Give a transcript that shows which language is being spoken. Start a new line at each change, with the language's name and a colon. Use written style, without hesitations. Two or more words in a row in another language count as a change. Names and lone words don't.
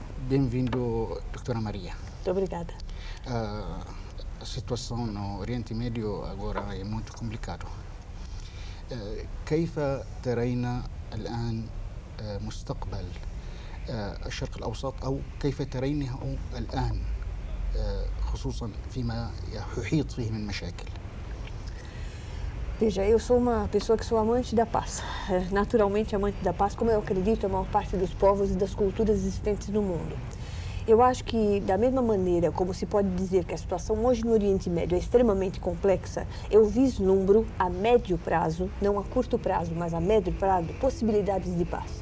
Portuguese: Bem-vindo, doutora Maria. Muito obrigada. A situação no Oriente Médio agora é muito complicada.
Arabic: كيف ترين الآن مستقبل الشرق الأوسط أو كيف ترينه الآن خصوصا فيما يحيط فيه من مشاكل؟
Portuguese: Veja, eu sou uma pessoa que sou amante da paz, naturalmente amante da paz, como eu acredito a maior parte dos povos e das culturas existentes no mundo. Eu acho que, da mesma maneira como se pode dizer que a situação hoje no Oriente Médio é extremamente complexa, eu vislumbro a médio prazo, não a curto prazo, mas a médio prazo, possibilidades de paz.